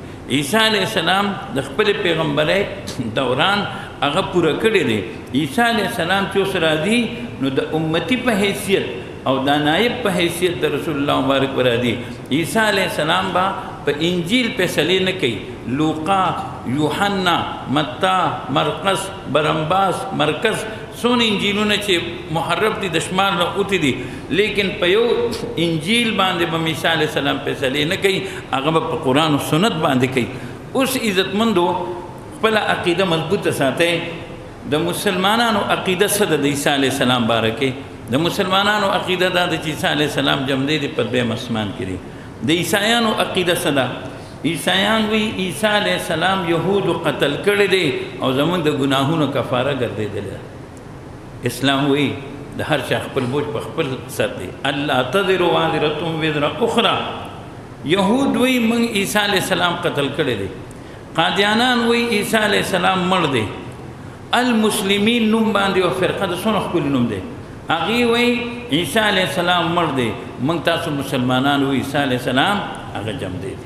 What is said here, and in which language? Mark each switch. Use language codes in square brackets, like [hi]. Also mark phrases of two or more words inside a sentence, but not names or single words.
[ps] عیسی [ar] علیہ السلام [ps] د خپل پیغمبرۍ دوران هغه پوره کړی دی. عیسی [ar] علیہ السلام [ps] چې اوس راځي نو د امتی په حیثیت او د نائب په حیثیت د رسول الله مبارک ورادي. عیسی [ar] علیہ السلام [ps] با په انجیل فیصلې نه کوي. لوقا، یوحنا، متی، مرقس، برنباس، مرکز څونه انجیلونه چې محرف دي د شمار نه اوتې دي، لیکن په یو انجیل باندې به عیسی [ar] علیہ السلام [ps] فیصلې نه کوي، هغه به په قرآن او سنت باندې کوي. اوس عزتمندو خپل عقیده مضبوطه ساتئ. د مسلمانانو عقیده څه ده د عیسی [ar] علیہ السلام [ps] باره کې؟ د مسلمانانو عقیده دا ده چې عیسی [ar] علیہ السلام [ps] جمدی دی په دویم اسمان کې دی. د عیسایانو عقیده څه ده؟ عیسایان وی عیسی [ar] علیہ السلام [ps] یهودو قتل کړی دی او زمونږ د ګناهونو کفاره ګرځېدلی ده. اسلام وی د هر چا خپل بوج په خپل سر دی. [ar] الله تذر وازرة وزر اخرى. [ps] یهود وی موږ عیسی [ar] علیہ السلام [ps] قتل کړی دی. قادیانان وی عیسی [ar] علیہ السلام [ps] مړ دی. المسلمین نوم باندې او فرقه د څونه ښکلی نوم دی. هغې وی عیسی [ar] علیہ السلام [ps] مړ دی، موږ تاسو مسلمانان وی عیسی [ar] علیہ السلام [ps] هغه جمدی دی.